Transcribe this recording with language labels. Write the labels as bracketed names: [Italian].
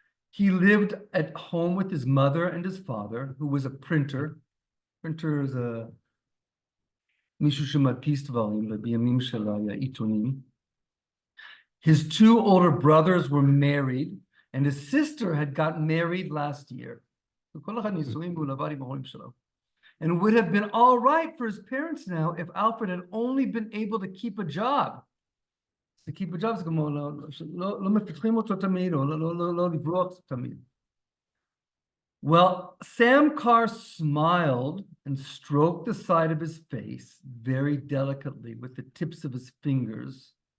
[English] He lived at home with his mother and his father, who was a printer. Printer is a [Hebrew] מישהו שמדפיס דברים, בימים של העיתונים. [English] His two older brothers were married, and his sister had gotten married last year. And it would have been all right for his parents now if Alfred had only been able to keep a job. To keep a job, [Hebrew] לא מפתחים אותו תמיד, או לא לברוח תמיד. [English] Well, Sam Carr smiled and stroked the side of his face very delicately with the tips of his fingers.